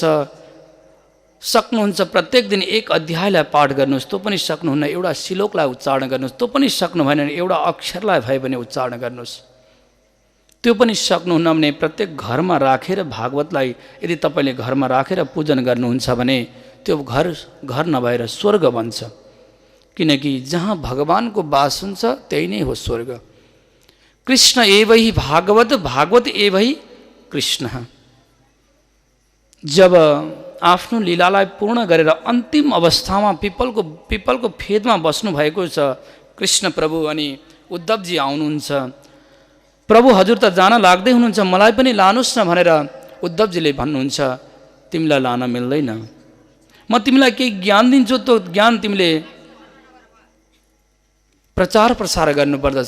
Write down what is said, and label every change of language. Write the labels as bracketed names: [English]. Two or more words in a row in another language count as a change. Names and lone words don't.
[Nepali] सक्नुहुन्छ प्रत्येक दिन एक अध्यायलाई पाठ गर्नुहोस्, त्यो पनि सक्नुहुन्न एउटा श्लोकलाई उच्चारण गर्नुहोस्, त्यो पनि सक्नु भएन भने एउटा अक्षरलाई भए पनि उच्चारण गर्नुहोस्। त्यो पनि सक्नुहुन्न भने प्रत्येक घरमा राखेर भागवतलाई यदि तपाईँले घरमा राखेर पूजन गर्नुहुन्छ भने त्यो घर नभएर स्वर्ग बन्छ। किनकि जहाँ भगवानको वास हुन्छ त्यही नै हो स्वर्ग। [Sanskrit] कृष्ण एव हि भागवत, भागवत एव हि कृष्ण। [Nepali] जब आफ्नो लीलालाई पूर्ण गरेर अन्तिम अवस्थामा पिपलको फेदमा बस्नु भएको छ कृष्ण प्रभु, अनि उद्धवजी आउनुहुन्छ। प्रभु हजुर त जान लाग्दै हुनुहुन्छ, मलाई पनि लानुस् न भनेर उद्धवजीले भन्नुहुन्छ, तिमीलाई लान मिल्दैन, म तिमीलाई केही ज्ञान दिन्छु, त्यो ज्ञान तिमीले प्रचार प्रसार गर्नुपर्दछ।